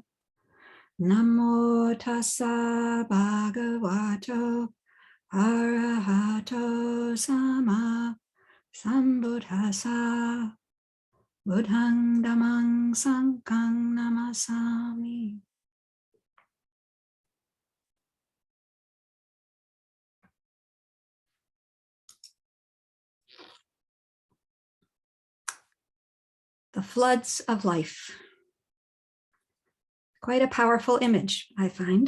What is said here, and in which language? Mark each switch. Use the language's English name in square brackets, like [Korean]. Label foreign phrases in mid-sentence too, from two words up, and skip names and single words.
[Pali] Namo tassa bhagavato arahato sama sambuddhassa. Buddhang Dhammang Sanghang Namasami. [English] The floods of life. Quite a powerful image, I find.